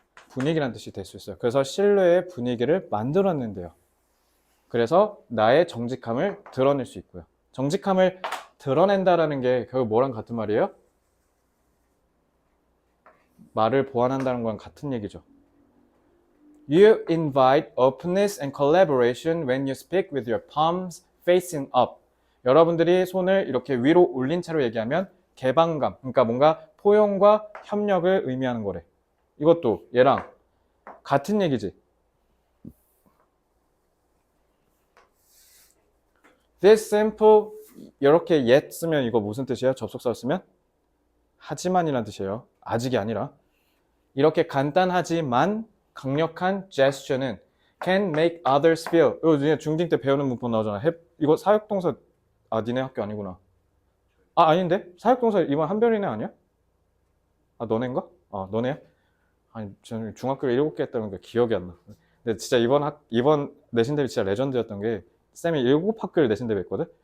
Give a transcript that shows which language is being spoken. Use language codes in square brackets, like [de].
[ko] 분위기란 뜻이 될 수 있어요. 그래서 신뢰의 분위기를 만들었는데요. 그래서 나의 정직함을 드러낼 수 있고요. 정직함을 드러낸다라는 게 결국 뭐랑 같은 말이에요? 말을 보완한다는 거랑 같은 얘기죠. [en] You invite openness and collaboration when you speak with your palms facing up. [ko] 여러분들이 손을 이렇게 위로 올린 채로 얘기하면 개방감, 그러니까 뭔가 포용과 협력을 의미하는 거래. 이것도 얘랑 같은 얘기지. [en] This simple, [ko] 이렇게 yet 쓰면 이거 무슨 뜻이에요? 접속사 쓰면? 하지만이란 뜻이에요. 아직이 아니라. 이렇게 간단하지만 강력한 gesture는 [en] can make others feel. [ko] 이거 중딩 때 배우는 문법 나오잖아. 이거 사역동사, 니네 학교 아니구나. 아닌데? 사역동사 이번 한별이네 아니야? 너네인가? 너네야? 아니, 저는 중학교에 7개 했다는 게 기억이 안 나. 근데 진짜 이번 내신 대비 진짜 레전드였던 게 쌤이 7학교를 내신 대비 했거든?